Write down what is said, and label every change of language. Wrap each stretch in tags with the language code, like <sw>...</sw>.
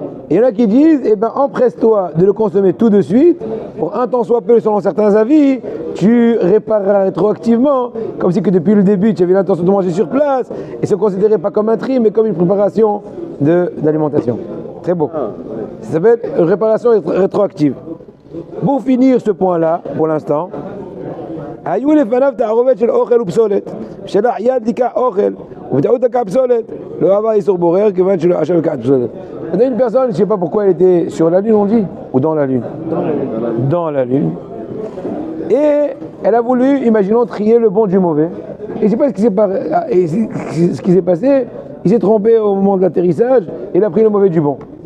<fr>Et il y en a qui disent, eh ben, empresse-toi de le consommer tout de suite, pour un temps soit peu, selon certains avis, tu répareras rétroactivement, comme si que depuis le début, tu avais l'intention de manger sur place, et se considérait pas comme un tri, mais comme une préparation d'alimentation. Très beau. Ça s'appelle réparation rétroactive. Pour finir ce point-là, pour l'instant,</fr> <he>היו לפניו תערובת של אוכל ופסולת, שלח יד לקח אוכל, ובטעות לקח פסולת, לא עבר איסור בורר, כיוון שלא עכשיו לקח פסולת.</he> <fr>Une personne, je ne sais pas pourquoi elle était sur la lune, on dit, ou dans la lune. Dans la lune. Et elle a voulu, imaginons, trier le bon du mauvais. Et je ne sais pas ce qui s'est passé, il s'est trompé au moment de l'atterrissage, il a pris le mauvais du bon.</fr>